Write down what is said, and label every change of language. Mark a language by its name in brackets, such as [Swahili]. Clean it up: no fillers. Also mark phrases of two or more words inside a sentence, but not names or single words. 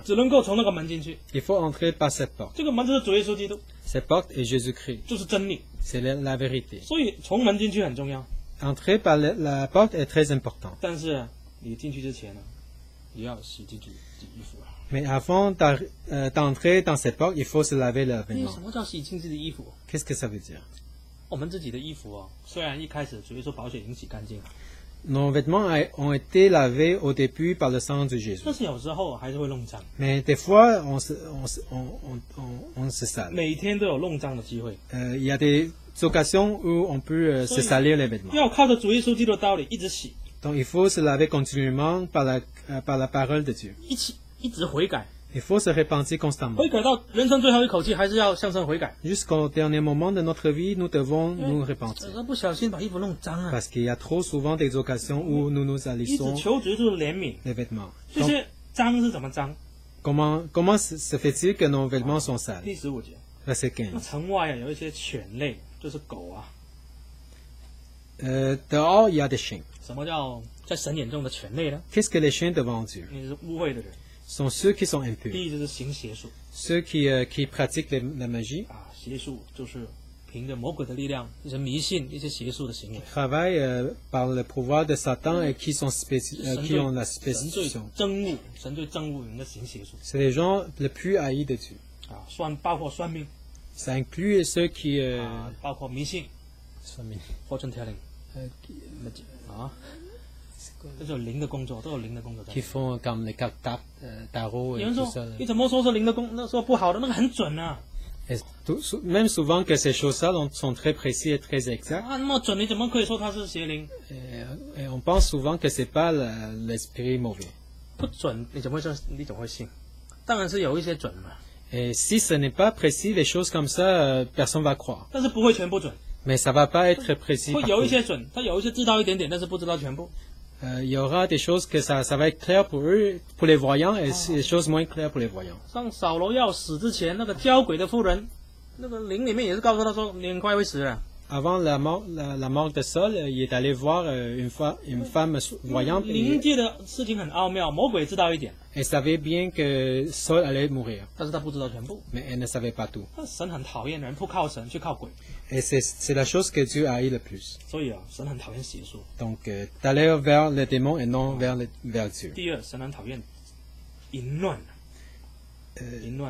[Chinese] 只能够从那个门进去。 [French] Il faut entrer par cette porte. [Chinese] 这个门就是主耶稣基督， [French] Cette porte est Jésus-Christ. [Chinese] 就是真理。 [French] C'est la vérité. [Chinese] 所以从门进去很重要。 [French] Entrer par la porte est très important. [Chinese] 但是你进去之前呢，也要洗自己衣服。 [French] Mais avant d'entrer dans cette porte, il faut se laver les 哎， vêtements. [Chinese] 什么叫洗净自己的衣服？ [French] Qu'est-ce que ça veut dire? [Chinese] 我们自己的衣服哦，虽然一开始主耶稣宝血已经洗干净了， [French] Nos vêtements ont été lavés au début par le sang de Jésus. [Chinese] 但是有时候还是会弄脏， [French] Mais des fois, on se sale. [Chinese] 每天都有弄脏的机会。 [French] Il y a des occasions où on peut se salir les vêtements. [Chinese] 要靠着主耶稣基督的道理一直洗， [French] Donc il faut se laver continuellement par la parole de Dieu. [Chinese] 一直悔改， [French] Il faut se repentir constamment. [Chinese] 悔改到人生最后一口气，还是要向神悔改。 [French] Jusqu'au dernier moment de notre vie, nous devons nous [Chinese] 有 [French] repentir. [Chinese] 时候不小心把衣服弄脏啊， [French] Parce qu'il y a trop souvent des occasions où nous nous [Chinese] 一直 [French] salissons [Chinese] 求主耶稣的怜悯。 [French] les vêtements. [Chinese] 这 [French] Donc, [Chinese] 些脏是怎么脏？ [French] comment se fait-il que nos vêtements sont sales? [Chinese] 第15节， [French] Verset [Chinese] 那 [French] 15. [Chinese] 城外啊有一些犬类，就是狗啊。 [French] Dehors, il y a des chiens. [Chinese] 什么叫在神眼中的犬类呢？ [French] Qu'est-ce que les chiens devant Dieu? [Chinese] 你是污秽的人。 [French] Ce sont ceux qui sont impurs. [Chinese] 第一就是行邪术 [French] Ceux qui pratiquent la magie, [Chinese] 啊，邪术就是凭着魔鬼的力量，一些迷信、一些邪术的行为。 [French] travaillent par le pouvoir de Satan et qui ont la [Chinese] 神最 [French] spécification. [Chinese] 憎恶，神最憎恶人的行邪术 [French] C'est les gens les plus haïs de Dieu. [Chinese] 啊，包括算命 [French] Ça inclut ceux qui... [Chinese] 啊，包括迷信 [English] （fortune telling） [Chinese] 啊，这是有灵的工作，都有灵的工作在里 [French] qui [Chinese] 面。 [French] font comme les cartes tarot [Chinese] 有 [French] et [Chinese] 人 [French] tout [Chinese] 说 [French] ça. [Chinese] 你怎么说是灵的工？那说不好的那个很准啊， [French] Et même souvent que ces choses-là sont très précises et très exactes. [Chinese] 啊那么准，你怎么可以说它是邪灵？ [French] Et on pense souvent que c'est pas l'esprit mauvais. [Chinese] 不准，你怎么会信？当然是有一些准嘛， [French] Et si ce n'est pas précis, les choses comme ça, personne va croire. [Chinese] 但是不会全部准， [French] Mais ça va pas être précis [Chinese] 会有一 [French] partout. [Chinese] 些准，他有一些知道一点点，但是不知道全部。 [French] Il y aura des choses que ça va être clair pour eux, pour les voyants, et des choses moins claires pour les voyants. [Chinese] 像扫罗要死之前，那个交鬼的妇人，那个灵里面也是告诉他说，你很快会死了。 [French] Avant la mort de Saul, il est allé voir une femme voyante [Chinese] 灵界的事情很奥妙，魔鬼知道一点， [French] et savait bien que Saul allait mourir, [Chinese] 但是他不知道全部。 [French] mais elle ne savait pas tout. [Chinese] 那神很讨厌人不靠神去靠鬼， [French] Et c'est la chose que Dieu haït le plus. [Chinese] 所以啊，神很讨厌邪术。 [French] Donc, d'aller vers les démons et non vers Dieu. [Chinese] 第二，神很讨厌淫乱，淫乱